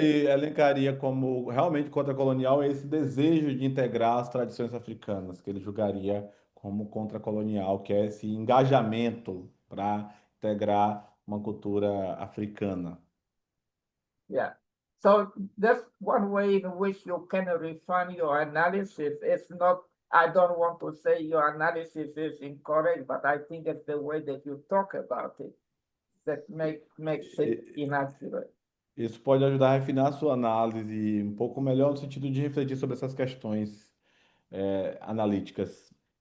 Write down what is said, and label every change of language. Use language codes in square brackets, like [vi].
[pt] ele elencaria como realmente contra-colonial é esse desejo de integrar as tradições africanas, que ele julgaria como contra-colonial, que é esse engajamento para integrar uma cultura africana. [en] Yeah. So that's one way in which you can refine your analysis. It's not, I don't want to say your analysis is incorrect, but I think it's the way that you talk about it that makes it inaccurate. [pt] Isso pode ajudar a refinar a sua análise um pouco melhor no sentido de refletir sobre essas questões analíticas.